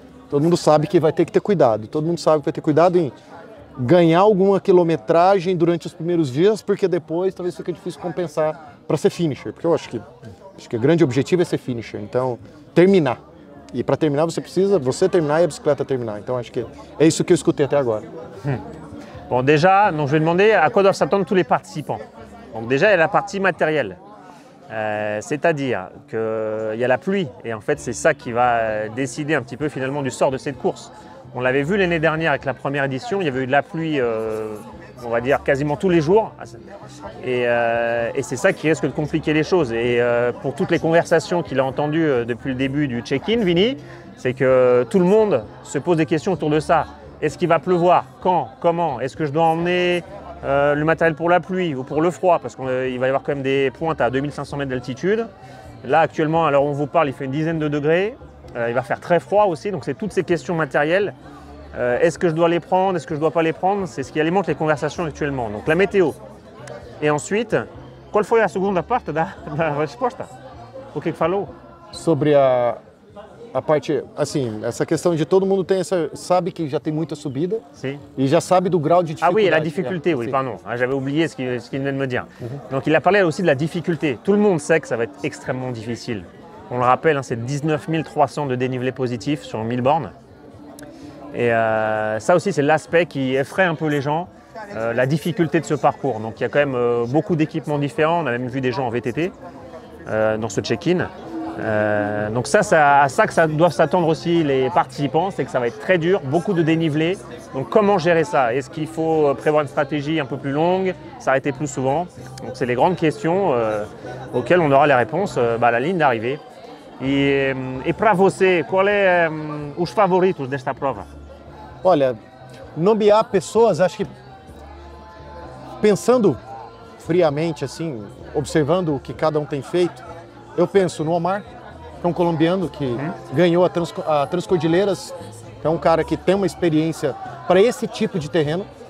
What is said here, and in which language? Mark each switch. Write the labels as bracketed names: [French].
[Portuguese] Todo mundo sabe que vai ter que ter cuidado. Todo mundo sabe que vai ter cuidado em ganhar alguma quilometragem durante os primeiros dias, porque depois talvez fique difícil compensar para ser finisher. Porque eu acho que o grande objetivo é ser finisher. Então, terminar. E para terminar você precisa você terminar e a bicicleta terminar. Então acho que é isso que eu escutei até agora. [French] Bon, déjà, donc, je vais demander à quoi doivent s'attendre tous les participants. Donc déjà, il y a la partie matérielle. C'est-à-dire qu'il y a la pluie et en fait c'est ça qui va décider un petit peu finalement du sort de cette course. On l'avait vu l'année dernière avec la première édition, il y avait eu de la pluie on va dire quasiment tous les jours et c'est ça qui risque de compliquer les choses. Et pour toutes les conversations qu'il a entendues depuis le début du check-in, Vini, c'est que tout le monde se pose des questions autour de ça. Est-ce qu'il va pleuvoir? Quand? Comment? Est-ce que je dois emmener le matériel pour la pluie ou pour le froid, parce qu'il va y avoir quand même des pointes à 2500 mètres d'altitude. Là actuellement, alors on vous parle, il fait une dizaine de degrés, il va faire très froid aussi, donc c'est toutes ces questions matérielles. Est-ce que je dois les prendre, est-ce que je ne dois pas les prendre? C'est ce qui alimente les conversations actuellement. Donc la météo. Et ensuite, [Portuguese] qual foi a segunda parte da resposta? O que falou? Sobre a parte, assim, essa questão de todo mundo sabe que já tem muita subida et já sabe do grau de difficulté. [French] Ah oui, la difficulté, oui, pardon. J'avais oublié ce qu'il venait de me dire. Donc il a parlé aussi de la difficulté. Tout le monde sait que ça va être extrêmement difficile. On le rappelle, hein, c'est 19 300 de dénivelé positif sur 1000 bornes. Et ça aussi, c'est l'aspect qui effraie un peu les gens, la difficulté de ce parcours. Donc il y a quand même beaucoup d'équipements différents. On a même vu des gens en VTT dans ce check-in. Donc ça, à ça que ça doivent s'attendre aussi les participants, c'est que ça va être très dur, beaucoup de dénivelé. Donc comment gérer ça? Est-ce qu'il faut prévoir une stratégie un peu plus longue, s'arrêter plus souvent? Donc c'est les grandes questions auxquelles on aura les réponses à la ligne d'arrivée. [Portuguese] E para você, qual é os favoritos desta prova? Olha, nomear pessoas, acho que pensando friamente assim, observando o que cada um tem feito, eu penso no Omar, que é um colombiano que ganhou a Transcordilheiras, que é um cara que tem uma experiência para esse tipo de terreno.